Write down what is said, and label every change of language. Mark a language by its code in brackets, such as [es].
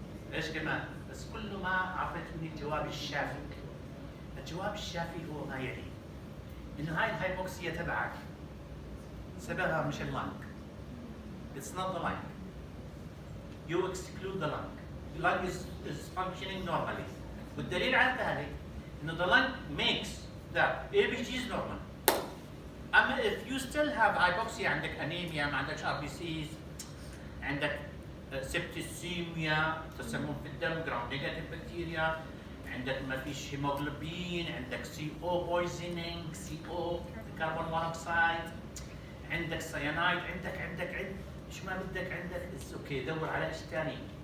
[ar] ليش كمان؟ بس كله ما عرفت مني الجواب الشافي. الجواب الشافي هو ما يلي. إنه هاي الهايبوكسيا تبعك سببها مش اللنج. [en] It's not the lung. You exclude the lung. The lung is functioning normally. [ar] والدليل على ذلك إنه [en] the lung makes the ABGs normal. [ar] أما [en] if you still have hypoxia، [ar] عندك أنيميا، ما عندكش RBCs، عندك سبتسيميا، تسمم في الدم، جرام نيجاتيف بكتيريا، عندك ما فيش هيموجلوبين، عندك CO poisoning، CO كربون مونوكسيد، عندك سيانايد، عندك ايش ما بدك عندك، [en] it's okay, [ar] دور على شيء ثاني.